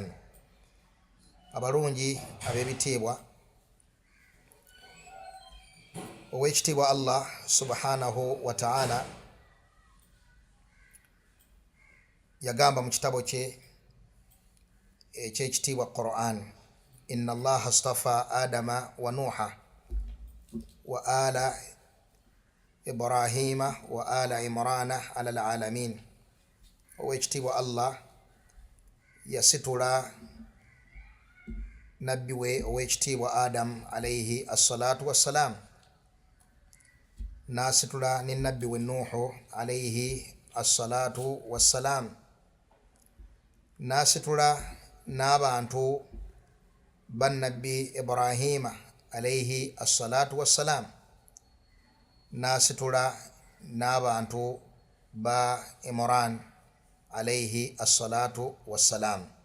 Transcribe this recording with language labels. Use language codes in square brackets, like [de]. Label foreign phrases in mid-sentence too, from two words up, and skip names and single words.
[lg] Abalungi ab'ebitiibwa, owekitiibwa Allah [ar] سبحانه وتعالى [lg] yagamba mu kitabo kye ekyekitiibwa Qur'an, [ar] إن الله اصطفى آدم ونوحا وآل إبراهيم وآل عمران على العالمين. [lg] Owekitiibwa Allah yasitula nabbi we owekitiibwa Adam [ar] عليه الصلاة والسلام, [lg] nasitula ne nabbi we Nuhu [ar] عليه الصلاة والسلام, [lg] nasitula n'abantu bannabbi Ibrahima [ar] عليه الصلاة والسلام, [lg] nasitula n'abantu ba Imran [ar] عليه الصلاة والسلام.